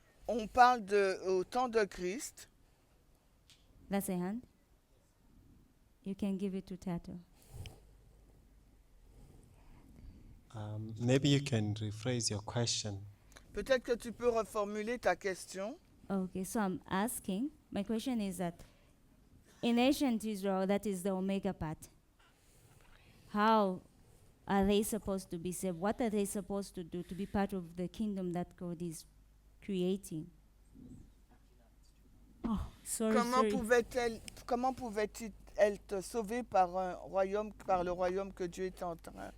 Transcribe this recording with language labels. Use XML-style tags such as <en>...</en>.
<fr>on parle au temps de Christ.</fr> <en>That's a hand. You can give it to Tato. Maybe you can rephrase your question.</en> <fr>Peut-être que tu peux reformuler ta question.</fr> <en>Okay, so I'm asking, my question is that in ancient Israel, that is the Omega part, how are they supposed to be saved? What are they supposed to do to be part of the kingdom that God is creating? Oh, sorry.</en> <fr>Comment pouvait-il être sauvé par un royaume, par le royaume que Dieu est en train</fr>